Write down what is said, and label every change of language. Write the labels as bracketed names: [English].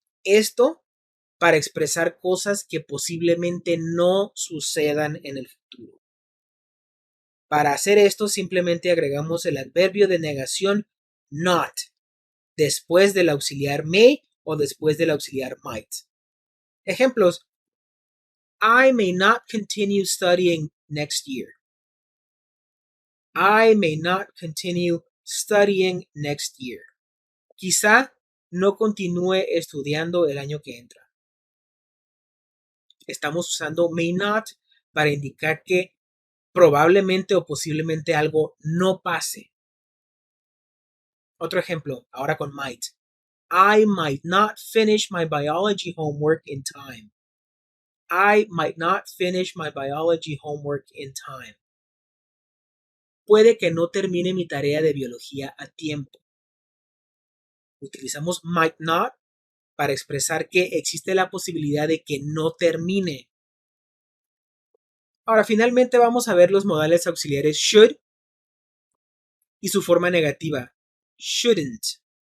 [Spanish] Esto para expresar cosas que posiblemente no sucedan en el futuro. Para hacer esto simplemente agregamos el adverbio de negación not después del auxiliar may o después del auxiliar might. Ejemplos. [English] I may not continue studying next year. I may not continue studying next year. [Spanish] Quizá no continúe estudiando el año que entra. Estamos usando may not para indicar que probablemente o posiblemente algo no pase. Otro ejemplo, ahora con might. [English] I might not finish my biology homework in time. I might not finish my biology homework in time. [Spanish] puede que no termine mi tarea de biología a tiempo. Utilizamos might not para expresar que existe la posibilidad de que no termine. Ahora, finalmente vamos a ver los modales auxiliares should y su forma negativa, shouldn't.